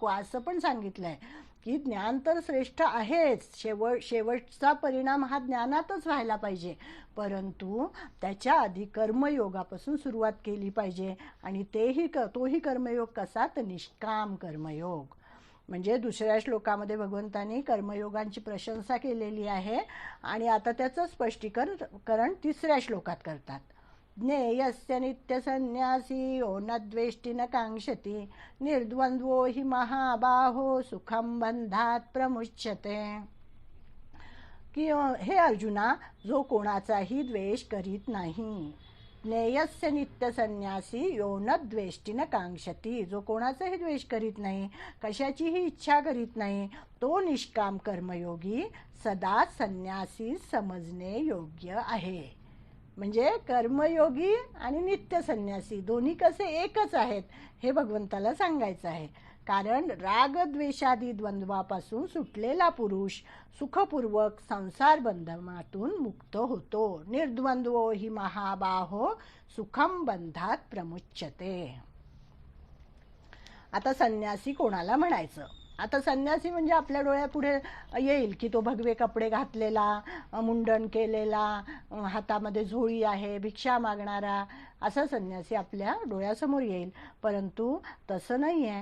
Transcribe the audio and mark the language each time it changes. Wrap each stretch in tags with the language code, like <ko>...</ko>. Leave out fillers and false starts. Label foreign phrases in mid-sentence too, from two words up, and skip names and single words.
<mr>असं पण सांगितलं आहे की ज्ञान तर श्रेष्ठ आहेच, शेवटचा परिणाम हा ज्ञानातच व्हायला पाहिजे, परंतु त्याच्या आधी कर्मयोगापासून सुरुवात केली पाहिजे. आणि तोही कर्मयोग कसा, तर निष्काम कर्मयोग. म्हणजे दुसऱ्या श्लोकामध्ये भगवंतांनी कर्मयोगांची प्रशंसा केलेली आहे आणि आता त्याचं स्पष्टीकरण तिसऱ्या श्लोकात करतात.</mr> <sa>ज्ञेयस्य नित्यसन्न्यासी यो न द्वेष्टि न कांक्षति, निर्द्वंद्वो हि महाबाहो सुखम बंधात प्रमुच्यते.</sa> <mr>की हे अर्जुना, जो कोणाचाही द्वेष करीत नाही.</mr> <sa>ज्ञेयस्य नित्यसन्न्यासी यो न द्वेष्टि न कांक्षति,</sa> <mr>जो कोणाचाही द्वेष करीत नाही, कशाचीही इच्छा करीत नाही, तो निष्काम कर्मयोगी सदा संन्यासी समजणे योग्य आहे. म्हणजे कर्मयोगी आणि नित्य संन्यासी दोन्ही कसे एकच आहेत हे भगवंताला सांगायचं आहे. कारण रागद्वेषादी द्वंद्वापासून सुटलेला पुरुष सुखपूर्वक संसार बंधनातून मुक्त होतो.</mr> <sa>निर्द्वंद्वो हि महाबाहो सुखम बंधात प्रमुच्यते.</sa> <mr>आता संन्यासी कोणाला म्हणायचं? आता संन्यासी म्हणजे आपल्या डोळ्यापुढे येईल की तो भगवे कपडे घातलेला, मुंडन केलेला, हातामध्ये झोळी आहे, भिक्षा मागणारा, असा संन्यासी आपल्या डोळ्यासमोर येईल. परंतु तसं नाही आहे.</mr>